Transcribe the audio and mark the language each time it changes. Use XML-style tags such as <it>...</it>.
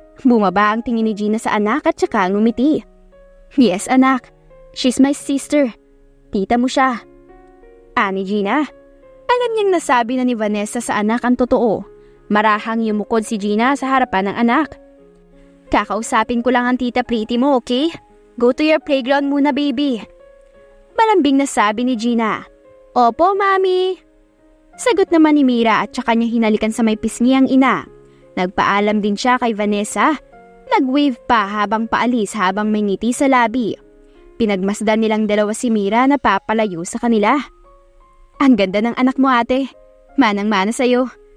<tl>Bumaba ang tingin ni Gina sa anak at saka ngumiti. Yes, anak.</tl> <en>She's my sister.</en> <tl>Tita mo siya. Ani Gina. Alam niyang nasabi na ni Vanessa sa anak ang totoo. Marahang yumukod si Gina sa harapan ng anak. Kakausapin ko lang ang Tita Pretty mo, okay?</tl> <en>Go to your playground muna, baby.</en> <tl>Malambing na sabi ni Gina. Opo, mami. Sagot naman ni Mira at saka niya hinalikan sa may pisngi ang ina. Nagpaalam din siya kay Vanessa. Nag-wave pa habang paalis habang may ngiti sa labi. Pinagmasdan nilang dalawa si Mira na papalayo sa kanila. Ang ganda ng anak mo, ate. Manang-mana sa'yo.</tl>